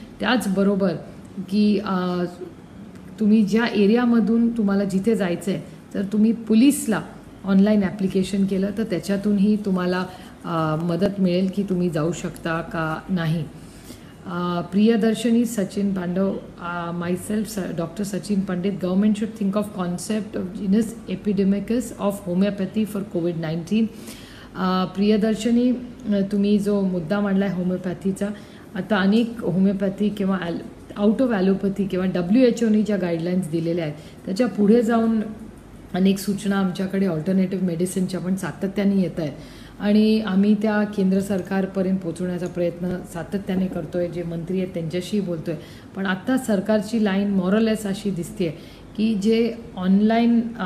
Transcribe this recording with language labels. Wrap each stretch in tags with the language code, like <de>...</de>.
<mr>त्याचबरोबर की तुम्ही ज्या एरियामधून तुम्हाला जिथे जायचं आहे तर तुम्ही पोलीसला ऑनलाईन ॲप्लिकेशन केलं तर त्याच्यातूनही तुम्हाला मदत मिळेल की तुम्ही जाऊ शकता का नाही.</mr> <en>Priyadarshini Sachin Pandav, myself Dr. Sachin Pandit, government should think of concept of genus epidemicus of homeopathy for COVID-19.</en> <mr>Priyadarshini, तुम्ही जो मुद्दा मांडला आहे होमिओपॅथीचा, आता अनेक होमिओपॅथी किंवा आउट ऑफ ॲलोपॅथी किंवा WHO ज्या गाईडलाईन्स दिलेल्या आहेत त्याच्या पुढे जाऊन अनेक सूचना आमच्याकडे ऑल्टरनेटिव्ह मेडिसिनच्या पण सातत्याने येत आहेत आणि आम्ही त्या केंद्र सरकारपर्यंत पोहोचवण्याचा प्रयत्न सातत्याने करतो आहे. जे मंत्री आहेत त्यांच्याशी बोलतो आहे, पण आत्ता सरकारची लाईन मॉरलेस अशी दिसते की जे ऑनलाईन</mr>